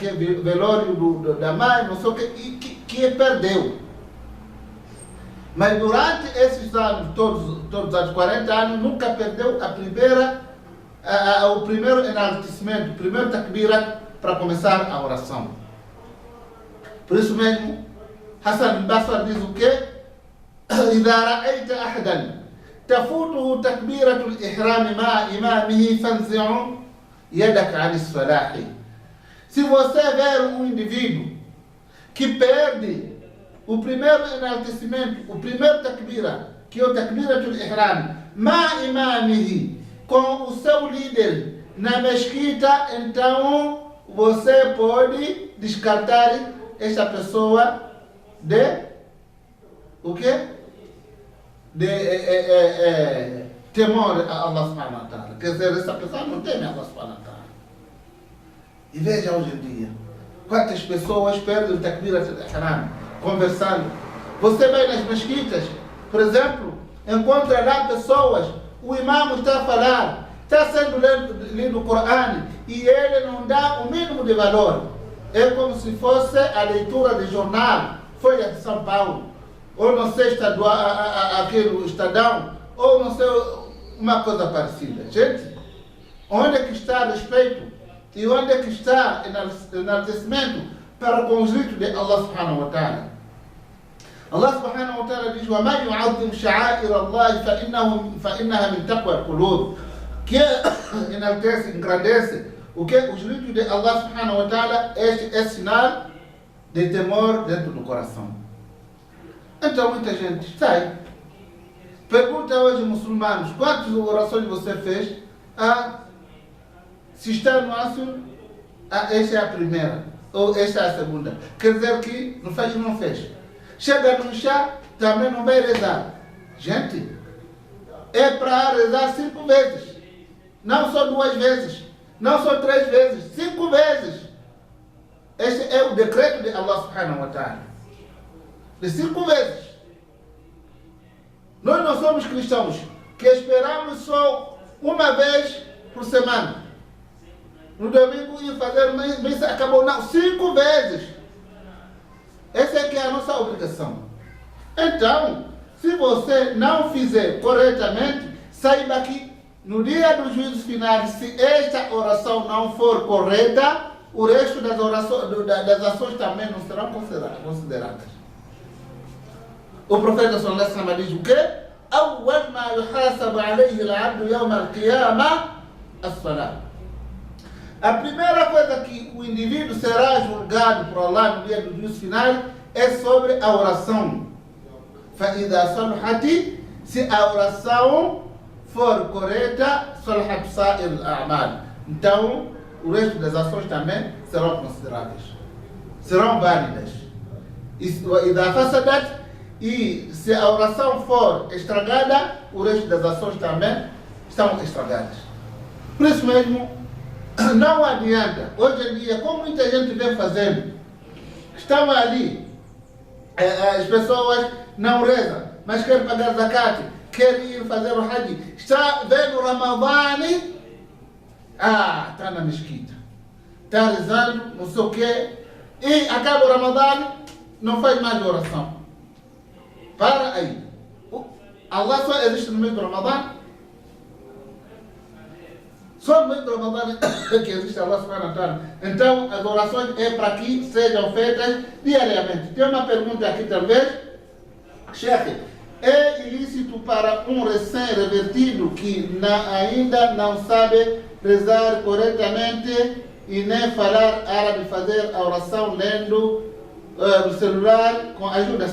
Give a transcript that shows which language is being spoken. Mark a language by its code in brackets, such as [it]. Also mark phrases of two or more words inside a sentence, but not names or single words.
[pt] Velório da mãe, não sei o quê, e que perdeu. Mas durante esses anos, todos os 40 anos, nunca perdeu o primeiro enaltecimento, o primeiro takbirat para começar a oração. Por isso mesmo, Hassan al-Basri diz o quê? [ar] إذا رأيت أحدا تفوته تكبيرة الإحرام مع إمامه فانزع يدك عن الصلاة. [pt] Se você ver um indivíduo que perde o primeiro enaltecimento, o primeiro takbira, que é o [ar] تكبيرة الإحرام مع إمامه, [pt] com o seu líder na mesquita, então você pode descartar esta pessoa de o quê? De temor a Allah [ar] سبحانه وتعالى. [pt] Quer dizer, essa pessoa não teme a Allah [ar] سبحانه وتعالى. [pt] E veja hoje em dia, quantas pessoas perdem o [ar] تكبيرة الإحرام [pt] conversando. Você vai nas mesquitas, por exemplo, encontra lá pessoas, o imam está a falar, está sendo lido o Corão e ele não dá o mínimo de valor. É como se fosse a leitura de jornal, Folha de São Paulo, ou não sei, aquele Estadão, ou não sei, uma coisa parecida. Gente, onde é que está respeito? E onde é que está enaltecimento para com os ritos de Allah [ar] سبحانه وتعالى. [pt] Allah [ar] سبحانه وتعالى [pt] diz: [ar] وَمَنْ يُعَظِّمْ شَعَائِرَ اللَّهِ فَإِنَّهَا مِنْ تَقْوَى الْقُلُوبِ. [pt] Que enaltece, engrandece o que os ritos de Allah [ar] سبحانه وتعالى [pt] é sinal de temor dentro do coração. Então muita gente sai. Pergunta hoje muçulmanos: quantas orações você fez? Se está no assunto, esta é a primeira, ou esta é a segunda. Quer dizer que no faz não fez. Chega no chá, também não vai rezar. Gente, é para rezar 5 vezes. Não só 2 vezes, não só 3 vezes, 5 vezes. Este é o decreto de Allah [ar] سبحانه وتعالى. [pt] De 5 vezes. Nós não somos cristãos que esperamos só uma vez por semana. No domingo ia fazer missa, acabou. Não, 5 vezes. Essa é que é a nossa obrigação. Então, se você não fizer corretamente, saiba que no dia do juízo final, se esta oração não for correta, o resto das ações também não serão consideradas. O profeta [ar] صلى الله عليه وسلم [pt] diz o quê? [ar] أول ما يحاسب عليه العبد يوم القيامة الصلاة. [pt] A primeira coisa que o indivíduo será julgado por Allah no dia do juízo final é sobre a oração. [ar] فإذا صلحت, [pt] se a oração for correta, [ar] صلحت سائر الأعمال. [pt] Então, o resto das ações também serão consideráveis, serão válidas. [ar] وإذا فسدت, [pt] e se a oração for estragada, o resto das ações também estão estragadas. Por isso mesmo, não adianta. Hoje em dia, como muita gente vem fazendo, estão ali, as pessoas não rezam, mas querem pagar zakat, querem ir fazer o hajj, está vendo o Ramadã, está na mesquita, está rezando, não sei o quê, e acaba o Ramadã, não faz mais oração. Para aí. Allah só existe no mês do Ramadã? Só no mês do Ramadã que existe Allah [ar] سبحانه وتعالى. [pt] Então, as orações é para que sejam feitas diariamente. Tem uma pergunta aqui talvez. Chefe, é ilícito para um recém-revertido que ainda não sabe rezar corretamente e nem falar árabe fazer a oração lendo no celular com ajuda?